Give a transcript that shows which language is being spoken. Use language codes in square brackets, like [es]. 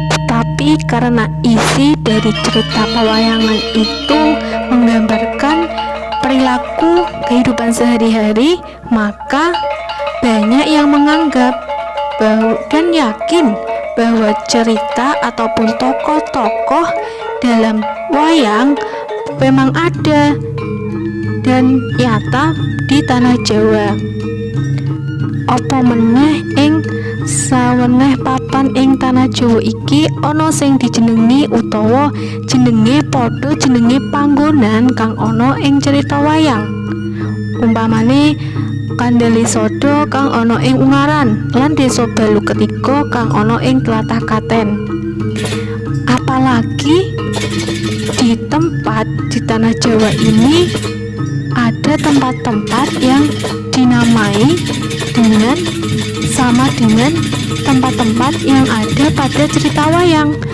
[id] Tapi karena isi dari cerita pewayangan itu menggambarkan perilaku kehidupan sehari-hari, maka banyak yang menganggap dan yakin bahwa cerita ataupun tokoh-tokoh dalam wayang memang ada dan nyata di tanah Jawa. [jv] Apa meneh ing saweneh papan ing tanah Jawa iki ana sing dijenengi utawa jenenge padha jenenge panggonan kang ana ing cerita wayang. Umpamane Kandhalisada kang ana ing Ungaran lan Desa Balu Ketiga kang ana ing tlatah Klaten. [id] Apalagi di tempat di tanah Jawa ini ada tempat-tempat yang dinamai dengan sama dengan tempat-tempat yang ada pada cerita wayang.